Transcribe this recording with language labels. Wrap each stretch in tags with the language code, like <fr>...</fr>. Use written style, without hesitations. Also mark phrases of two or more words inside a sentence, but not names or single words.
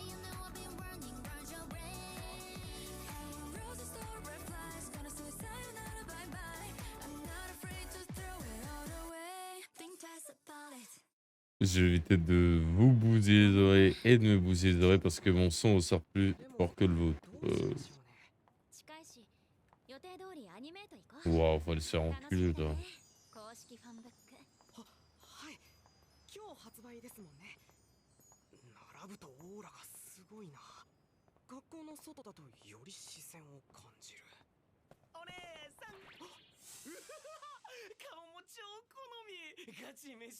<fr>Je vais éviter de vous bousiller les oreilles et de me bousiller les oreilles parce que mon son sort plus fort que le vôtre. Waouh, faut aller se faire enculer, toi.</fr> <ja>はい、今日発売ですもんね。並ぶとオーラがすごいな。学校の外だとより視線を感じる。お姉さん。顔も超好み。ガチ飯。</ja>